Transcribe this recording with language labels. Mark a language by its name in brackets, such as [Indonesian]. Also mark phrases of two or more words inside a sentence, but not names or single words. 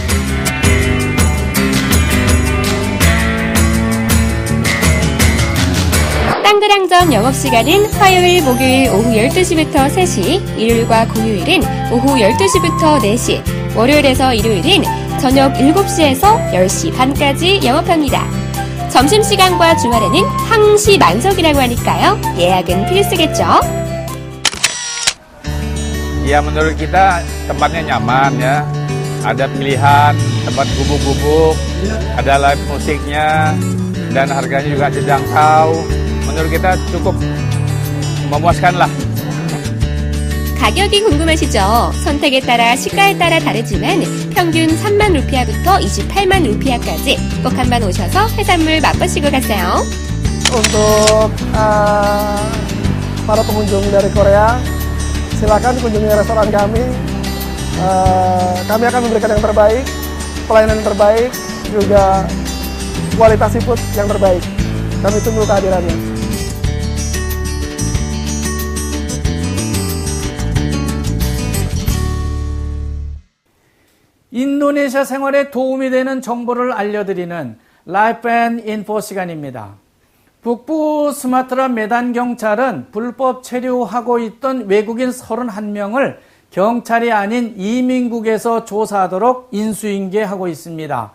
[Korean] 땅그랑점 영업시간은 화요일, 목요일 오후 12시부터 3시, 일요일과 공휴일은 오후 12시부터 4시, 월요일에서 일요일은 저녁 7시에서 10시 반까지 영업합니다. 점심시간과 주말에는 항시 만석이라고 하니까요. 예약은 필수겠죠? [Indonesian] Ya menurut kita tempatnya nyaman ya. Ada pilihan tempat gubuk-gubuk, ada live musiknya, dan harganya juga terjangkau. Menurut kita cukup memuaskan lah. [Korean] 가격이 궁금하시죠? 선택에 따라 시가에 따라 다르지만 평균 3만 루피아부터 28만 루피아까지 꼭 한번 오셔서 해산물 맛보시고 가세요. [Indonesian] Untuk para pengunjung dari Korea, silakan kunjungi restoran kami. Kami akan memberikan yang terbaik, pelayanan yang terbaik, juga kualitas seafood yang terbaik. Kami tunggu kehadirannya. [Korean] 인도네시아 생활에 도움이 되는 정보를 알려드리는 라이프 앤 인포 시간입니다. 북부 스마트라 메단 경찰은 불법 체류하고 있던 외국인 31명을 경찰이 아닌 이민국에서 조사하도록 인수인계하고 있습니다.